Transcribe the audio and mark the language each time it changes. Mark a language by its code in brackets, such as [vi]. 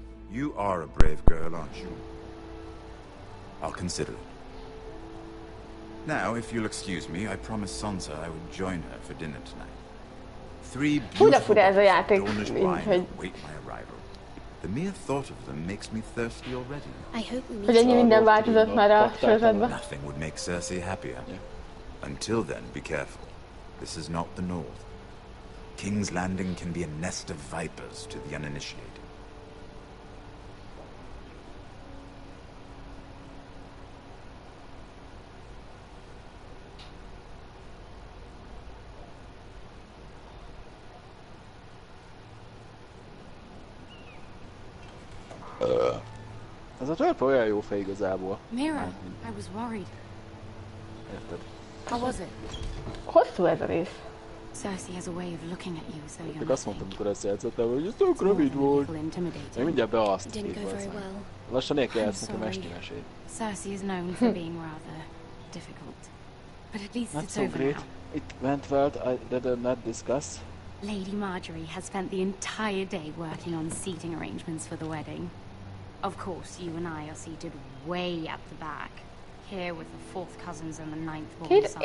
[en] You are a brave girl, aren't you? I'll consider it. Now, if you'll excuse me, I promised Sansa I would join her for dinner tonight. 3 beautiful Dornish wine await my arrival. The mere thought of them makes me thirsty already. I hope we meet. [hu] Hogy ennyi minden változott már a sorozatban. [en] Nothing would make Cersei happier. Until then, be careful. This is not the North. King's Landing can be a nest of vipers to the uninitiated. [hu] Ez a törpe olyan jó fej igazából. [en] Mira, I was worried. [hu] Érted? [en] How was it? [hu] Hosszú ez a rész. [en] Cersei has a way of looking at you as though you're [hu] Még azt mondtam, amikor ezt játszottam, hogy ez tök rövid volt. Én mindjárt bealsztok lassan el kell játszani a mestermesét. [en] Cersei is known for being rather difficult. But at least it's over now. It went well, I did not discuss. Lady Marjorie has spent the entire day working on seating arrangements for the wedding. Of course, you and I are seated way at the back, here with the 4th cousins and the 9th born sons.